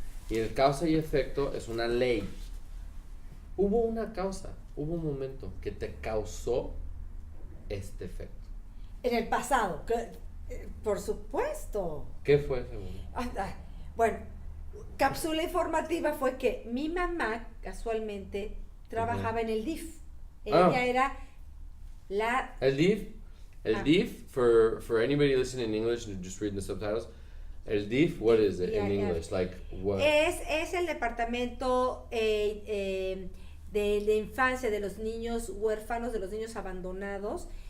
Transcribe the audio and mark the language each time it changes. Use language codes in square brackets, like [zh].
[es] Y el causa y efecto es una ley. Hubo una causa, hubo un momento que te causó este efecto. En el pasado, por supuesto. ¿Qué fue ese momento? Bueno, cápsula informativa fue que mi mamá casualmente trabajaba en el DIF. Ella era la... [en] El DIF, for anybody listening in English and just reading the subtitles, el DIF, what is it in English? Like what? [es] Es el departamento de la infancia de los niños huérfanos, de los niños abandonados.